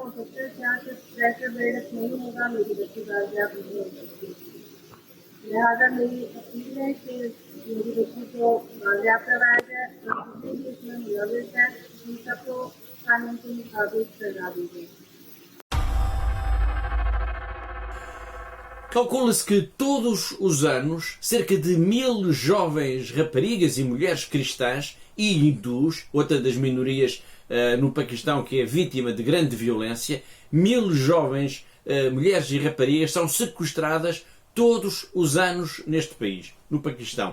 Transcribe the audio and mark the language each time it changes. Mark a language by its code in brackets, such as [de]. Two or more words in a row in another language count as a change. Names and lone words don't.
[ur] جب تک یہاں سے پریشر بیڑک نہیں ہوگا میری بچی بازیاب نہیں ہو سکتی. لہٰذا میری اپیل ہے کہ میری بچی کو بازیاب کروایا جائے اور جتنے بھی اس میں ملوث ہے ان سب کو قانون کے مطابق سزا دی جائے. [pt] Calcula-se que todos os anos cerca de 1000 jovens raparigas e mulheres cristãs e hindus, outra das minorias no Paquistão que é vítima de grande violência, 1000 jovens mulheres e raparigas são sequestradas todos os anos neste país, no Paquistão.